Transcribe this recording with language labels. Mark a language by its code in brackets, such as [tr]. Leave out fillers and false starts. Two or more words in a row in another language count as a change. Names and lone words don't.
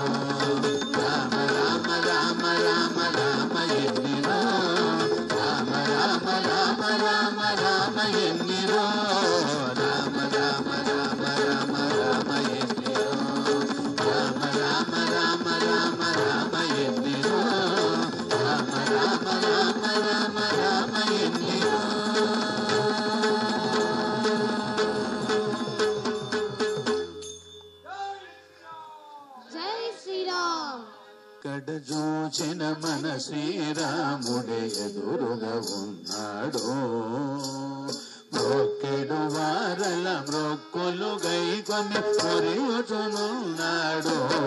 [kn] ರಾಮ ರಾಮ ರಾಮ ರಾಮ ರಾಮ ಎನ್ನಿರೋ ರಾಮ ರಾಮ ರಾಮ ರಾಮ ರಾಮ ಎನ್ನಿರೋ ರಾಮ ರಾಮ ರಾಮ ರಾಮ ರಾಮ ಎನ್ನಿರೋ ರಾಮ ರಾಮ ರಾಮ ರಾಮ ರಾಮ ಎನ್ನಿರೋ ರಾಮ ರಾಮ ರಾಮ ರಾಮ ರಾಮ ಎನ್ನಿರೋ [te] జై శ్రీరామ్ కడజూచిన మన శ్రీరాముడే ఎదురుగా ఉన్నాడు మొక్కెడు వారల మ్రొక్కులు గైకొని పొరియుచునున్నాడు